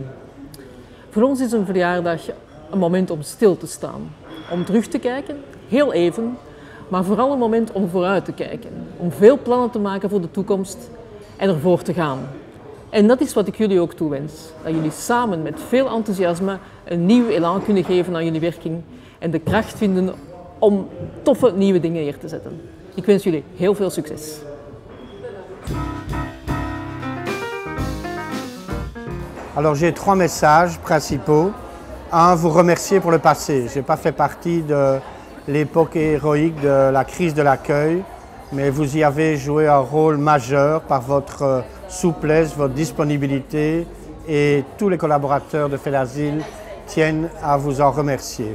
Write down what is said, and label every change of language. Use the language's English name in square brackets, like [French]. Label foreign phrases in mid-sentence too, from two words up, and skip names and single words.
[Dutch] Voor ons is een verjaardag een moment om stil te staan, om terug te kijken, heel even, maar vooral een moment om vooruit te kijken, om veel plannen te maken voor de toekomst en ervoor te gaan. En dat is wat ik jullie ook toewens, dat jullie samen met veel enthousiasme een nieuw elan kunnen geven aan jullie werking en de kracht vinden om toffe nieuwe dingen neer te zetten. Ik wens jullie heel veel succes. [French] Alors j'ai 3 messages principaux. Un, vous remercier pour le passé. Je n'ai pas fait partie de l'époque héroïque de la crise de l'accueil, mais vous y avez joué un rôle majeur par votre souplesse, votre disponibilité, et tous les collaborateurs de FEDASIL tiennent à vous en remercier.